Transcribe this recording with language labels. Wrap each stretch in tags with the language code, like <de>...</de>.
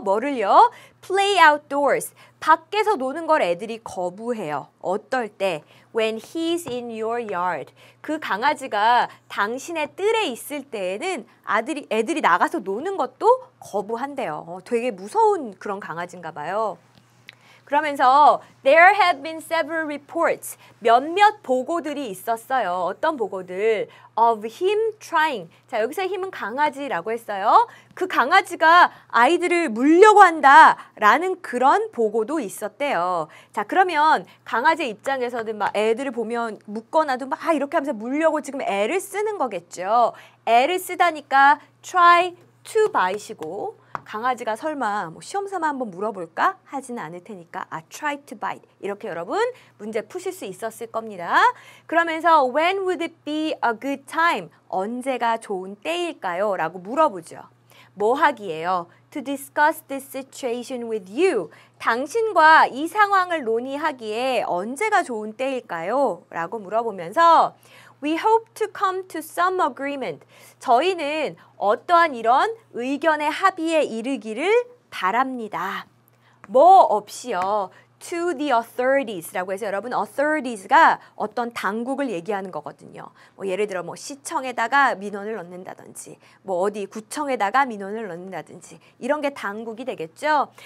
<ko>뭐를요?</ko> <en>play outdoors.</en> <ko>밖에서 노는 걸 애들이 거부해요. 어떨 때?</ko> <en>When he's in your yard.</en> <ko>그 강아지가 당신의 뜰에 있을 때에는 애들이 나가서 노는 것도 거부한대요. 되게 무서운 그런 강아지인가 봐요. 그러면서</ko> <en>there have been several reports.</en> <ko>몇몇 보고들이 있었어요. 어떤 보고들?</ko> <en>Of him trying.</en> <ko>자, 여기서 힘은 강아지라고 했어요. 그 강아지가 아이들을 물려고 한다라는 그런 보고도 있었대요. 자, 그러면 강아지 입장에서는 막 애들을 보면 묶어놔도 막 이렇게 하면서 물려고 지금 애를 쓰는 거겠죠. 애를 쓰다니까</ko> <en>try to bite</en> <ko>이고 강아지가 설마 뭐 시험삼아 한번 물어볼까? 하지는 않을 테니까</ko> <en>try to bite.</en> <ko>이렇게 여러분 문제 푸실 수 있었을 겁니다. 그러면서</ko> <en>when would it be a good time?</en> <ko>언제가 좋은 때일까요? 라고 물어보죠. 뭐 하기예요?</ko> <en>To discuss this situation with you.</en> <ko>당신과 이 상황을 논의하기에 언제가 좋은 때일까요? 라고 물어보면서</ko> <en>We hope to come to some agreement.</en> <ko>저희는 어떠한 이런 의견의 합의에 이르기를 바랍니다. 뭐 없이요.</ko> <en>To the authories라고</en> <ko>해서 여러분 authories가 어떤 당국을 얘기하는 거거든요. 뭐 예를 들어 뭐 시청에다가 민원을 넣는다든지 뭐 어디 구청에다가 민원을 넣는다든지 이런 게 당국이 되겠죠.</ko>